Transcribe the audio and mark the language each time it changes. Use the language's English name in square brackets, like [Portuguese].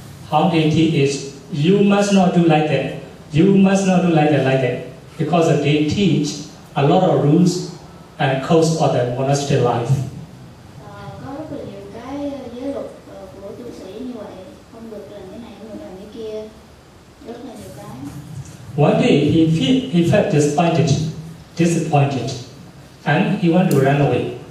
[English] How they teach is, you must not do like that. You must not do like that. Because they teach a lot of rules and codes of the monastery life. [Vietnamese] Có rất là nhiều cái giới luật của tu sĩ như vậy, không được làm cái này, không được làm cái kia, rất là nhiều cái. [English] One day he felt disappointed, and he wanted to run away.